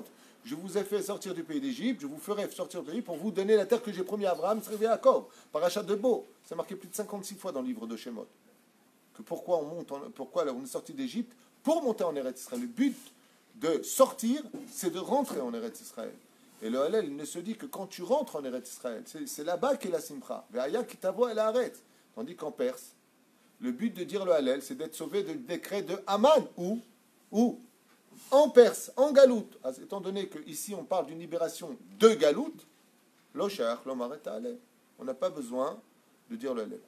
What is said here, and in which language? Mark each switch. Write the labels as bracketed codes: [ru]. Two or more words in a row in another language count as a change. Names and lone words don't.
[fr] Je vous ai fait sortir du pays d'Égypte, je vous ferai sortir du pays pour vous donner la terre que j'ai promis à Abraham, Israël et Jacob. Parashat de Bo. C'est marqué plus de 56 fois dans le livre de Shemot. Que pourquoi pourquoi on est sorti d'Égypte? Pour monter en Eretz Israël. Le but de sortir, c'est de rentrer en Eretz Israël. Et le Hallel, il ne se dit que quand tu rentres en Eretz Israël. C'est là-bas qu'est la Simcha. [he] והיה כי תבוא אל הארץ. [fr] Tandis qu'en Perse, le but de dire le Hallel, c'est d'être sauvé du décret de Haman. Où en Perse, en Galoute. Étant donné qu'ici on parle d'une libération de Galoute, [he] לא שייך לו לומר ההלל. [fr] On n'a pas besoin de dire le Hallel.